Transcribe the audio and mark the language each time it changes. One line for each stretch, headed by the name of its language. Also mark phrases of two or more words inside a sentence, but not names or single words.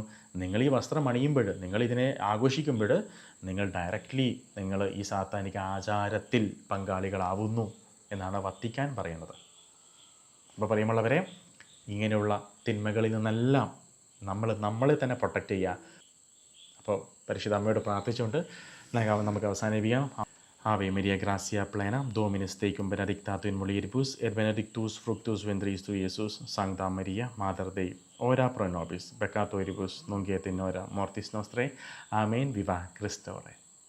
Malayalam: നിങ്ങൾ ഈ വസ്ത്രം അണിയുമ്പോൾ, നിങ്ങളിതിനെ ആഘോഷിക്കുമ്പോൾ നിങ്ങൾ ഡയറക്റ്റ്ലി നിങ്ങൾ ഈ സാത്താനിക ആചാരത്തിൽ പങ്കാളികളാവുന്നു എന്നാണ് വത്തിക്കാൻ പറയുന്നത്. അപ്പോൾ പറയുമുള്ളവരെ, ഇങ്ങനെയുള്ള തിന്മകളിൽ നിന്നെല്ലാം നമ്മളെ തന്നെ പ്രൊട്ടക്റ്റ് ചെയ്യുക. അപ്പോൾ പരിശുദ്ധ അമ്മയോട് പ്രാർത്ഥിച്ചുകൊണ്ട് നമുക്ക് അവസാനിപ്പിക്കാം.
Latin: Ave Maria, gratia plena, Dominus tecum, benedictatum in mulieribus, et benedictus fructus ventris tui, Iesus. Sancta Maria, Mater Dei, ora pro nobis peccatoribus, nunc et in hora mortis nostrae. Amen. Viva Christe.